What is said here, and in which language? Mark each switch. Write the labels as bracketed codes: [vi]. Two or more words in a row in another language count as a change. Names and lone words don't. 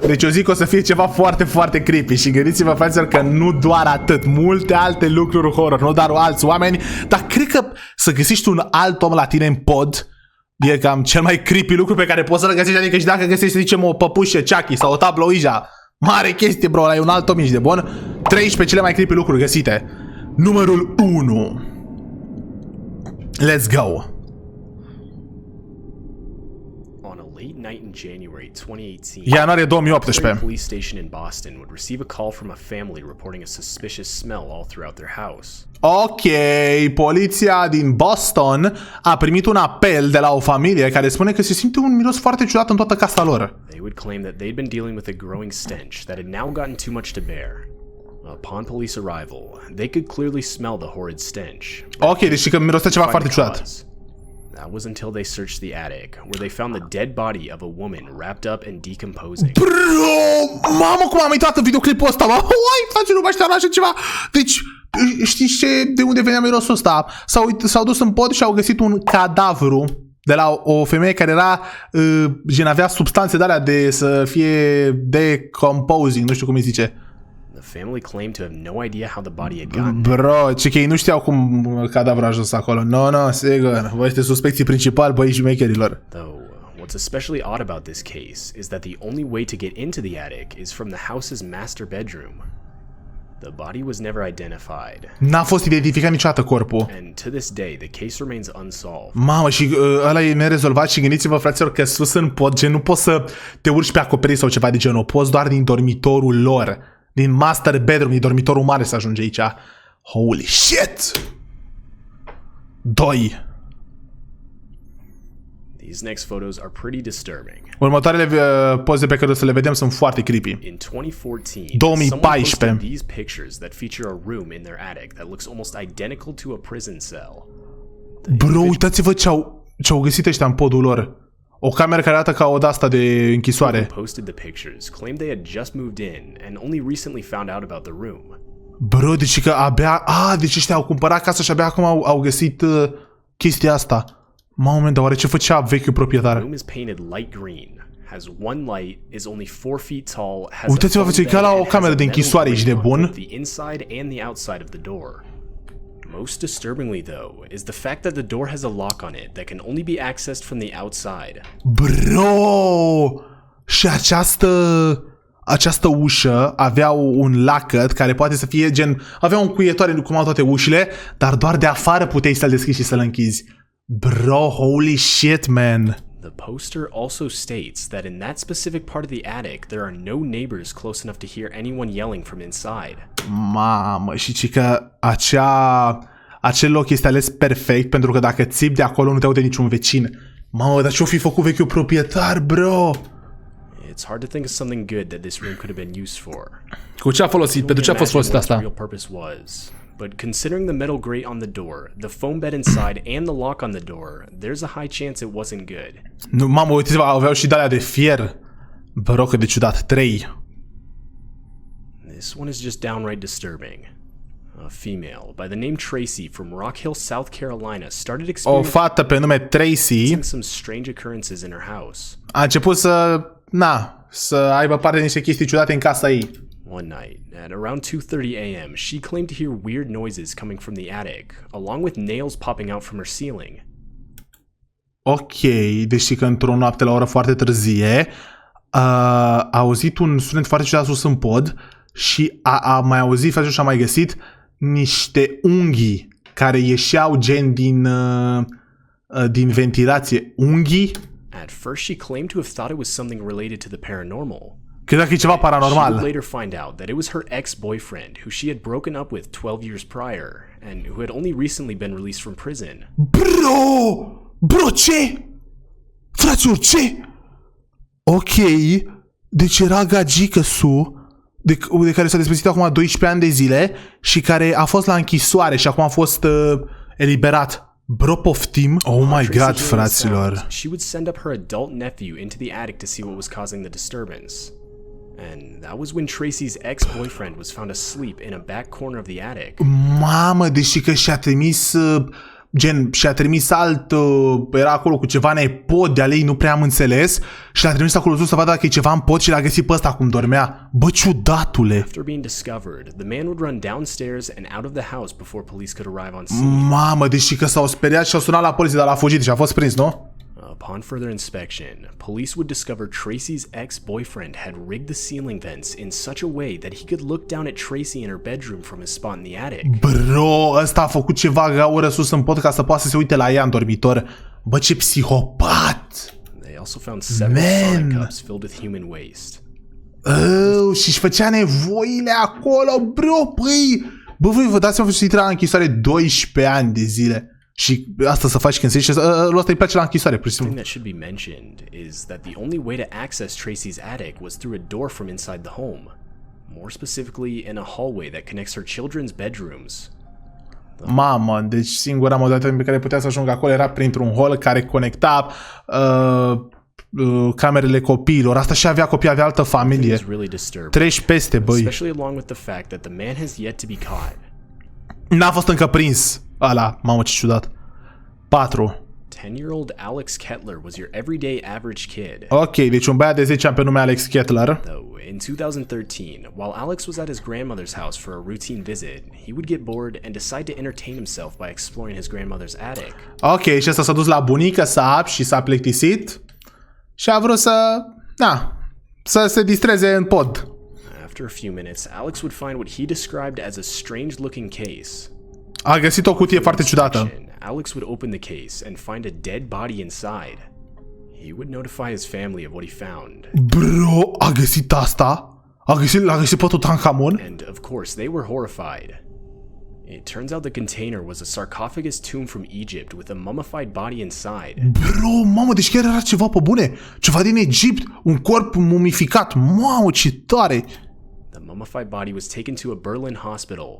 [ro] Deci eu zic că o să fie ceva foarte, foarte creepy. Și gândiți-vă, fraților, că nu doar atât, multe alte lucruri horror, nu doar alți oameni, dar cred că să găsești un alt om la tine în pod e cam cel mai creepy lucru pe care poți să-l găsești. Adică și dacă găsești, să zicem, o păpușă Chucky sau o tablă Ouija, mare chestie, bro, ăla e un alt om, ești de bun. 13 cele mai creepy lucruri găsite. Numărul 1. [en] Let's go. [ro] Ianuarie 2018. [en] Police station in Boston would receive a call from a family reporting a suspicious smell all throughout their house. [ro] Ok, poliția din Boston a primit un apel de la o familie care spune că se simte un miros foarte ciudat în toată casa lor. [en] They would claim that they'd been dealing with a growing stench that had now gotten too much to bear. Upon police arrival, they could clearly smell the horrid stench. [ro] Ok, deci că mirosea ceva foarte ciudat. [en] That was until they searched the attic, where they found the dead body of a woman wrapped up and decomposing. [ro] Bro, mamă, cum am uitat în videoclipul ăsta, mă. Uai, face lumea ăștia așa ceva. Deci, știți de unde venea mirosul ăsta? S-au dus în pod și au găsit un cadavru de la o femeie care era, gen, avea substanțe de alea de să fie decomposing, nu știu cum îi zice. [en] The family claimed to have no idea how the body had gotten. [ro] Bro, ce că ei nu știau cum cadavrul a ajuns acolo. No, sigur. Voi este suspecții principali, băi, șmecherilor. [en] Though, what's especially odd about this case is that the only way to get into the attic is from the house's master bedroom. The body was never identified. [ro] N-a fost identificat niciodată corpul. [en] And to this day, the case remains unsolved. [ro] Mamă, și ăla e nerezolvat și gândiți-vă, fraților, că sus în pod, gen, nu poți să te urci pe acoperiș sau ceva de genul, poți doar din dormitorul lor. Din [en] master bedroom, [ro] din dormitorul mare să ajunge aici. [en] Holy shit! 2. These next photos are pretty disturbing. [ro] Următoarele poze pe care o să le vedem sunt foarte creepy. [en] In 2014, 2014. these pictures that feature a room in their attic that looks almost identical to a prison cell. [ro] Bro, uitați-vă ce-au găsit ăștia în podul lor. O cameră care arată ca o de-asta de închisoare. [en] Posted the pictures, claimed they had just moved in and only recently found out about the room. [ro] Bro, deci că abia... deci ăștia au cumpărat casa și abia acum au găsit chestia asta. Moment, dar oare ce făcea vechiul proprietar? [en] The room is painted light green, has one light, is only 4 feet tall, has [ro] uitați-vă, vă ca la o cameră de închisoare, ești de bun? [en] The inside and the outside of the door. Most disturbingly, though, is the fact that the door has a lock on it that can only be accessed from the outside. [ro] Bro! Și această ușă avea un lacăt care poate să fie gen... Avea un cuietoare cum au toate ușile, dar doar de afară puteai să-l deschizi și să-l închizi. [en] Bro, holy shit, man! The poster also states that in that specific part of the attic, there are no neighbors close enough to hear anyone yelling from inside. [ro] Mamă, și că acel loc este ales perfect pentru că dacă țipi de acolo nu te aude niciun vecin. Mamă, dar ce-o fi făcut vechiul proprietar, bro? [en] It's hard to think of something good that this room could have been used for. [ro] Cu ce a folosit? Pentru ce a fost folosit asta? [en] But considering the metal grate on the door, the foam bed inside, and the lock on the door, there's a high chance it wasn't good. [ro] Nu, mamă, uite-vă, aveau și de-alea de fier. Bro, cât de ciudat. 3. [en] This one is just downright disturbing. A female by the name Tracy from Rock Hill, South Carolina started experiencing [ro] o fată pe nume Tracy [en] some strange occurrences in her house. [ro] A început să aibă parte de niște chestii ciudate în casa ei. [en] One night, at around 2:30 a.m., she claimed to hear weird noises coming from the attic, along with nails popping out from her ceiling. [ro] Ok, deși că într-o noapte la o oră foarte târzie a auzit un sunet foarte ciudat sus în pod și a mai auzit, face și a mai găsit niște unghii care ieșeau gen din ventilație. Unghii? [en] At first she claimed to have thought it was something related to the paranormal. [ro] Credea că e ceva paranormal. [en] She would later find out that it was her ex-boyfriend who she had broken up with 12 years prior and who had only recently been released from prison. [ro] Bro, ce? Fraților, ce? Ok, deci era gagică-su de care s-a despărțit acum 12 ani de zile și care a fost la închisoare și acum a fost eliberat. Bro, poftim? [en] Oh my god, fraților. She would send up her adult nephew into the attic to see what was causing the disturbance. And that was when Tracy's ex-boyfriend was found asleep in a back corner of the attic. [ro] Mamă, deși că și-a trimis și-a trimis alt, era acolo cu ceva nepot de-a ei, nu prea am înțeles, și l-a trimis acolo sus să vadă dacă e ceva în pod și l-a găsit pe ăsta cum dormea. Bă, ciudatule! [en] After being discovered, the man would run downstairs and out of the house before police could arrive on scene. [ro] Mamă, deși că s-au speriat și au sunat la poliție, dar l-a fugit și a fost prins, nu? [en] Upon further inspection, police would discover Tracy's ex-boyfriend had rigged the ceiling vents in such a way that he could look down at Tracy in her bedroom from his spot in the attic. [ro] Bro, ăsta a făcut ceva gaură sus în pod ca să poată să se uite la ea în dormitor. Bă, ce psihopat! [en] They also found several Sonic cups filled with human waste. [ro] Și-și făcea nevoile acolo, bro, băi! Bă, voi vă dați seama că intra la închisoare 12 ani de zile. Și asta să faci când se zice, ăsta îi place la închisoare, pur și simplu. [en] The thing that should be mentioned is that the only way to access Tracy's attic was through a door from inside the home. More specifically, in a hallway that connects her children's bedrooms. [ro] Mamă, deci singura modalitate pe care putea să ajungă acolo era printr-un hall care conecta camerele copiilor. Asta și avea copii, avea altă familie. Treci peste, băi. [en] Especially along with the fact that the man has yet to be caught. [ro] N-a fost încă prins. Ala, mamă, ce ciudat. 4. [en] 10-year-old Alex Kettler was your everyday average kid. [ro] Ok, deci un băiat de 10 ani pe nume Alex Kettler. [en] Though, in 2013, while Alex was at his grandmother's house for a routine visit, he would get bored and decide to entertain himself by exploring his grandmother's attic. [ro] Ok, și ăsta s-a dus la bunică și s-a plictisit și a vrut să se distreze în pod. [en] After a few minutes, Alex would find what he described as a strange-looking case. [ro] A găsit o cutie foarte ciudată. [en] Alex would open the case and find a dead body inside. He would notify his family of what he found. [ro] Bro, a găsit asta? L-a găsit pe Tutankamon? [en] And of course, they were horrified. It turns out the container was a sarcophagus tomb from Egypt with a mummified body inside. [ro] Bro, mamă, deci chiar era ceva pe bune. Ceva din Egipt, un corp mumificat. Mamă, ce tare! [en] The mummified body was taken to a Berlin hospital.